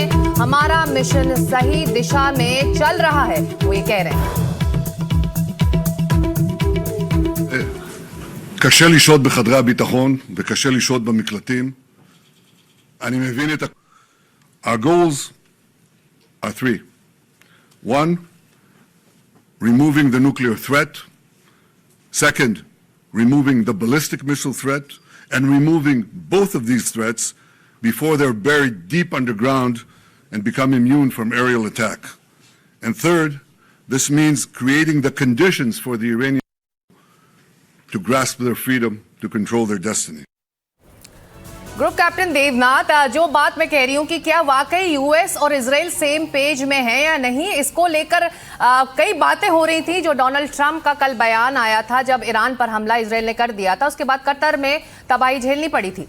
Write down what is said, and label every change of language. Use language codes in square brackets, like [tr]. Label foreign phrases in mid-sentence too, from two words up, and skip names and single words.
[hi] हमारा मिशन सही दिशा में चल रहा है, वो ये कह रहे हैं। [he] קשה לשהות בחדרי הביטחון וקשה לשהות במקלטים. אני מבין את [en] Our goals are three. One, removing the nuclear threat. Second, removing the ballistic missile threat, and removing both of these threats before they're buried deep underground and become immune from aerial attack. And third, This means creating the conditions for the Iranians to grasp their freedom to control their destiny. group captain [hi] देवनाथ, जो बात मैं कह रही हूं कि क्या वाकई यूएस और इजराइल [en] same page [hi] में है या नहीं, इसको लेकर कई बातें हो रही थी। जो डोनाल्ड ट्रंप का कल बयान आया था जब ईरान पर हमला इजराइल ने कर दिया था, उसके बाद कतर में तबाही झेलनी पड़ी थी।